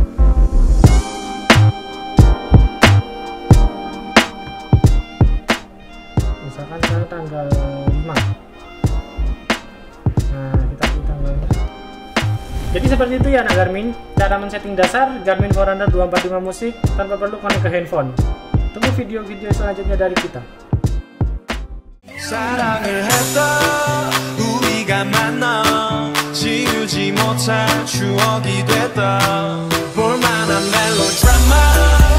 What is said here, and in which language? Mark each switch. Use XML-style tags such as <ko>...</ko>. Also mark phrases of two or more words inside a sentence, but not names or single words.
<id>Misalkan sekarang tanggal 5. Nah, kita pilih tanggalnya. Jadi seperti itu ya anak Garmin, cara men-setting dasar Garmin Forerunner 245 musik tanpa perlu konek ke handphone. Tunggu video-video selanjutnya dari kita.</id> <ko>사랑을 했다 우리가 만나 지우지 못할 추억이 됐다 볼만한 멜로드라마</ko>